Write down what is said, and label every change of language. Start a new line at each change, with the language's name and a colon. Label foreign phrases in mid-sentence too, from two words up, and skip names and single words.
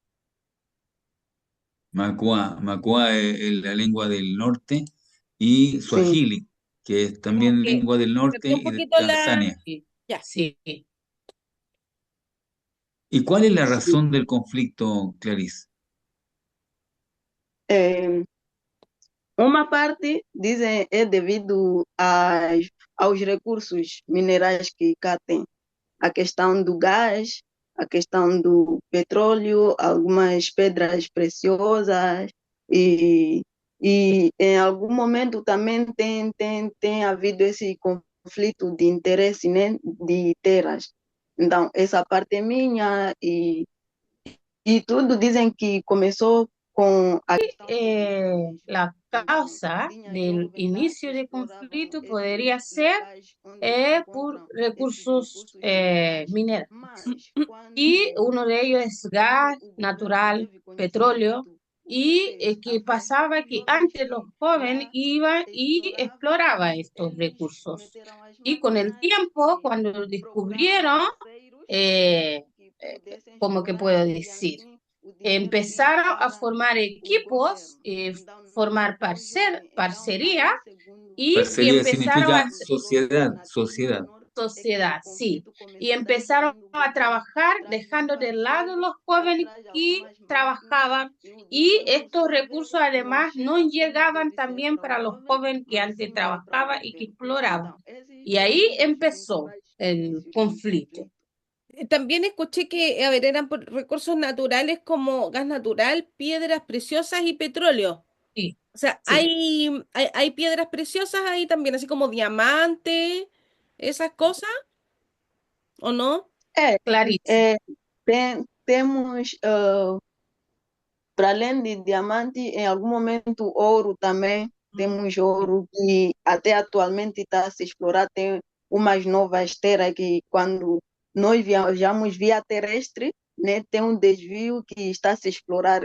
Spanish: Makua es la lengua del norte y
Portuguese: Sim.
Spanish: Swahili, que es Como también que lengua del se norte perdió un y de poquito la... Tanzania. Sí, Ya. sí. ¿Y cuál es la
Portuguese: Sim.
Spanish: razón del conflicto, Clarice?
Portuguese: É, uma parte dizem é devido aos recursos minerais que cá tem. A questão do gás, a questão do petróleo, algumas pedras preciosas e, e em algum momento também tem havido esse conflito de interesse, né, de terras. Então, essa parte é minha e tudo dizem que começou com a questão dos
Spanish: La
Portuguese: então,
Spanish: causa
Portuguese: tinha
Spanish: del
Portuguese: jovens lá que
Spanish: inicio del
Portuguese: exploravam
Spanish: conflicto
Portuguese: esses
Spanish: podría ser
Portuguese: locais onde se
Spanish: por
Portuguese: encontram esses
Spanish: recursos
Portuguese: recursos minerais. minerais. Mas
Spanish: Y
Portuguese: quando,
Spanish: uno de ellos es
Portuguese: quando
Spanish: gas
Portuguese: o governo
Spanish: natural,
Portuguese: teve
Spanish: petróleo,
Portuguese: conhecimento, o que
Spanish: y
Portuguese: fez?
Spanish: que
Portuguese: Apanhou
Spanish: pasaba
Portuguese: os
Spanish: que
Portuguese: jovens
Spanish: antes los
Portuguese: que
Spanish: jóvenes
Portuguese: lá
Spanish: iban y
Portuguese: exploravam
Spanish: exploraban
Portuguese: e
Spanish: estos
Portuguese: eles
Spanish: recursos.
Portuguese: meteram as
Spanish: Y con el
Portuguese: máquinas
Spanish: tiempo,
Portuguese: e
Spanish: cuando lo
Portuguese: procuraram
Spanish: descubrieron,
Portuguese: parceiros eh, que pudessem
Spanish: como que puedo
Portuguese: explorar e
Spanish: decir,
Portuguese: assim o dinheiro ir
Spanish: empezaron a
Portuguese: para
Spanish: formar
Portuguese: o
Spanish: equipos
Portuguese: governo. Então,
Spanish: formar parcería y Parcería empezaron a significa sociedad. sociedad, sí. Y empezaron a trabajar dejando de lado los jóvenes que trabajaban y estos recursos además no llegaban también para los jóvenes que antes trabajaban y que exploraban. Y ahí empezó el conflicto. También escuché que, a ver, eran por recursos naturales como gas natural, piedras preciosas y petróleo. Sí, O sea, sí, hay piedras preciosas ahí también, así como diamante, esas cosas, ¿o no?
Portuguese: É,
Spanish: clarísimo.
Portuguese: é, temos, para além de diamante, em algum momento ouro também. Temos ouro que até atualmente está a se explorar. Tem umas novas terras que quando nós viajamos via terrestre, né, tem um desvio que está a se explorar.